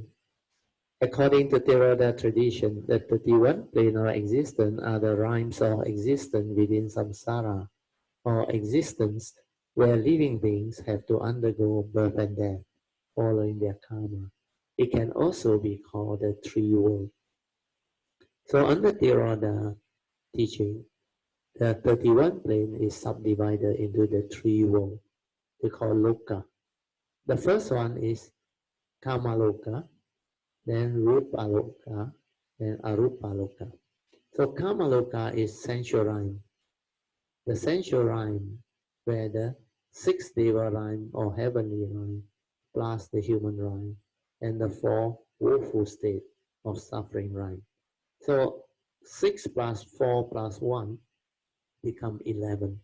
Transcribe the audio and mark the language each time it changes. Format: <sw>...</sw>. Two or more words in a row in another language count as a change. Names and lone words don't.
<en>According to Theravada tradition, the 31 plane of existence are the realms of existence within samsara, or existence where living beings have to undergo birth and death, following their karma. It can also be called the three worlds. So under Theravada teaching, the 31 plane is subdivided into the three worlds. They call loka. The first one is</en> <pi>kama loka,</pi> <en>then</en> <pi>rupa loka,</pi> <en>then</en> <pi>arupa loka.</pi> <en>So</en> <pi>kama loka</pi> <en>is sensual realm. The sensual realm where the six deva realm or heavenly realm plus the human realm and the four woeful state of suffering realm. So 6 plus 4 plus 1 become 11.</en>